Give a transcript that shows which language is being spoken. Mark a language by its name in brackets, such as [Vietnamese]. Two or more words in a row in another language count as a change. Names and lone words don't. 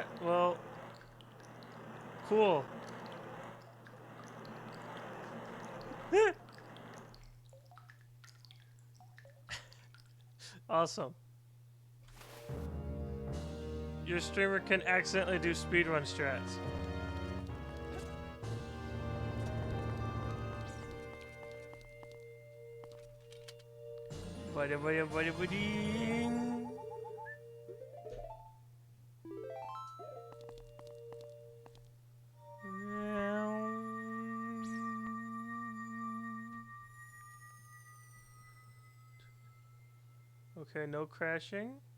[English] Well, cool. Awesome. Your streamer can accidentally do speedrun strats. Bada-bada-bada-bada-ding. Okay, no crashing.